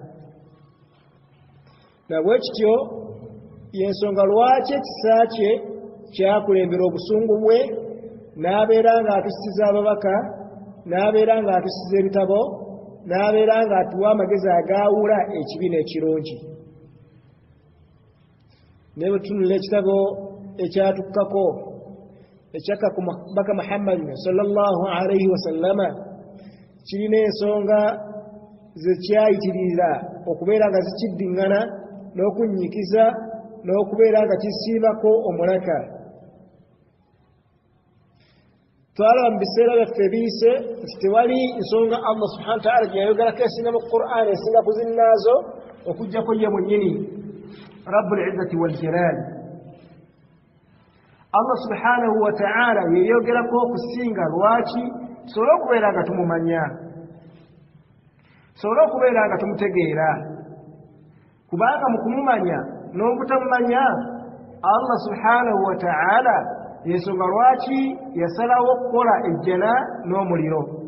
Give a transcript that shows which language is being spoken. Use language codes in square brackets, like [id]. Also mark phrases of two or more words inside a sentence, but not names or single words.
[lg] Nabwe kityo y'ensonga lwaki ekisa kye kyakulembera obusungu bwe, n'abeera ng'atusiza ababaka, n'abeera ng'atusiza ebitabo, n'abeera ng'atuwa amagezi agaawula ekibi n'ekirungi. Ne bwe tutunula ekitabo ekyatukkako ekyakka ku baka Muhammadin [ar] صلى الله عليه وسلم, [lg] kirina ensonga ze kyayitirira okubeera nga zikiddiŋŋana n'okunyikiza n'okubeera nga kisiibako omulaka. Twalaba mu biseera byaffe biyise nti tewali nsonga Allah [ar] سبحانه وتعالى [lg] gye yayogerako esinga mu Qur'an esinga ku zinnaazo okuggyako ye mwennyini [ar] رب العزة والجلال. [lg] Allah [ar] سبحانه وتعالى [lg] yeyogerako okusinga. Lwaki? Tusobole okubeera nga tumumanya, tusobole okubeera nga tumutegeera, kubanga mu kumumanya n'obutamumanya Allah [ar] سبحانه وتعالى [lg] yensonga lwaki yasalawo okukola ejjana n'omuliro,